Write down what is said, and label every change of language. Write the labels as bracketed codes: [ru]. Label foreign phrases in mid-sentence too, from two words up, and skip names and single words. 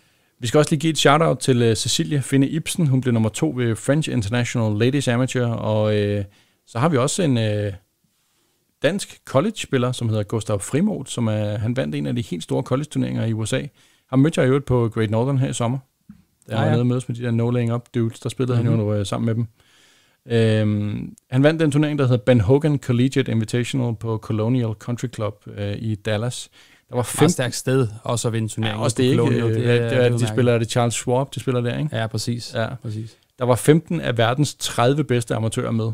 [da] Vi skal også lige give et shout-out til Cecilie Finde Ibsen. Hun blev nummer 2 ved French International Ladies Amateur, og så har vi også en dansk college-spiller, som hedder Gustav Frimodt, som han vandt en af de helt store college-turneringer i USA. Han mødte jeg i øvrigt på Great Northern her i sommer. Der var nede og mødes med de der [en] no-laying-up dudes, [da] der spillede han jo sammen med dem. Han vandt den turnering, der hedder Ben Hogan Collegiate Invitational på Colonial Country Club i Dallas. Der var 5 stærkt sted også at vinde turneringen. Ja, også det ikke. De spiller det Charles Schwab, de spiller der, ikke? Ja, præcis. Der var 15 af verdens 30 bedste amatører med.